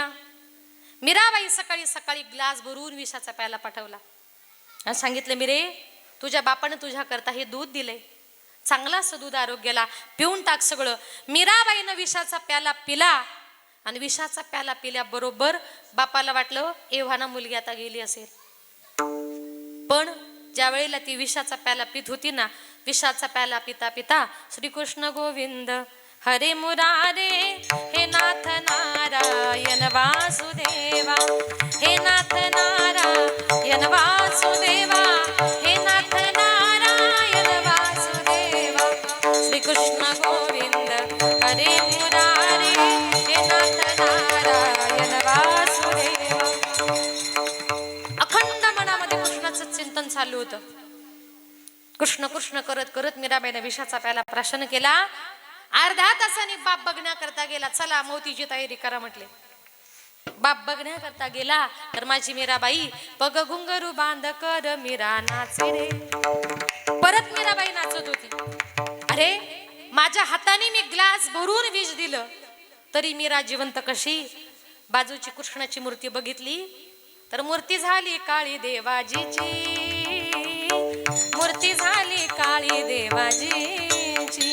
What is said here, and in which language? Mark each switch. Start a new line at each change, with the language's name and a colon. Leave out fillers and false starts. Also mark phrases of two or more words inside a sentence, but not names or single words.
Marathi: मीराबाई सकाळी सकाळी ग्लास भरून विषाचा प्याला पाठवला आणि सांगितलं, मिरे तुझ्या बापाने तुझ्या करता हे दूध दिलंय, चांगला असं दूध आरोग्याला, पिऊन टाक सगळं. मीराबाईनं विषाचा प्याला पिला आणि विषाचा प्याला पिल्याबरोबर बापाला वाटलं एव्हाना मुलगी आता गेली असेल. पण ज्या वेळेला ती विषाचा प्याला पित होती ना, विषाचा प्याला पिता पिता
Sanskrit: श्रीकृष्ण गोविंद हरे मुरारे हे नाथ नारायण वासुदेवा, हे नाथ नारायण वासुदेवा, हे नाथ नारायण वासुदेवा, श्रीकृष्ण गोविंद हरे मुरारे हे नाथ नारायण वासुदेवा.
Marathi: अखंड मनामध्ये कृष्णाचं चिंतन चालू होतं. कृष्ण कृष्ण करत करत मीराबाईने विषाचा प्याला प्राशन केला. अर्ध्या तासाने बाप बघण्याकरता गेला. चला मोतीची तयारी करा म्हटले. बाप बघण्याकरता गेला तर माझी मीराबाई
Hindi: पग घुंगरू बांध कर मीरा नाचे रे.
Marathi: परत मीराबाई नाचत होती. अरे माझ्या हाताने मी ग्लास भरून विष दिलं तरी मीरा जिवंत कशी. बाजूची कृष्णाची मूर्ती बघितली तर मूर्ती झाली काळी देवाजीची, मूर्ती झाली काळी देवाजीची.